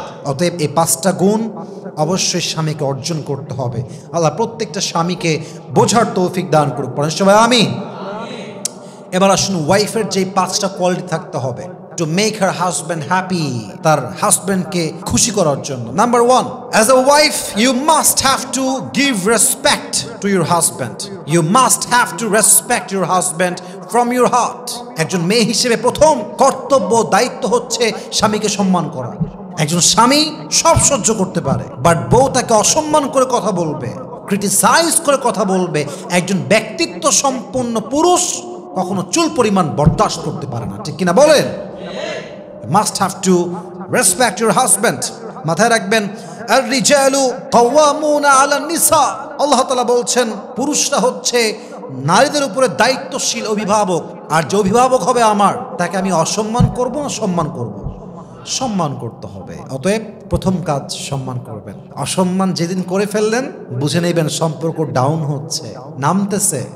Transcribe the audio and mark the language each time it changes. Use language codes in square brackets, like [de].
[bn] অতএব এই 5টা গুণ অবশ্যই স্বামীকে অর্জন করতে হবে। আল্লাহ প্রত্যেকটা স্বামীকে বোঝার তৌফিক দান করুক। বলেন সবাই আমিন। এবার আসুন, ওয়াইফের যে 5টা কোয়ালিটি থাকতে হবে [en] to make her husband happy, [bn] তার হাজবেন্ডকে খুশি করার জন্য। [en] Number 1, as a wife you must have to give respect to your husband. You must have to respect your husband from your heart. [bn] একজন মেয়ে হিসেবে প্রথম কর্তব্য, দায়িত্ব হচ্ছে স্বামীকে সম্মান করা। একজন স্বামী সব সহ্য করতে পারে, বাট বউ তাকে অসম্মান করে কথা বলবে, ক্রিটিসাইজ করে কথা বলবে, একজন ব্যক্তিত্ব সম্পন্ন পুরুষ কখনো চুল পরিমাণ বরদাস্ত করতে পারে না। ঠিক কিনা বলেন? [en] Must have to respect your husband. [bn] মাথায় রাখবেন, [ar] আর রিজালু কাওয়ামুনা আলান নিসা, [bn] আল্লাহ তাআলা বলছেন পুরুষরা হচ্ছে নারীদের উপরে দায়িত্বশীল অভিভাবক, আর যে অভিভাবক হবে আমার, তাকে আমি অসম্মান করব না সম্মান করব? সম্মান করতে হবে। অতএব প্রথম কাজ সম্মান করবেন। অসম্মান যেদিন করে ফেললেন বুঝে নেবেন সম্পর্ক ডাউন হচ্ছে, নামতেছে।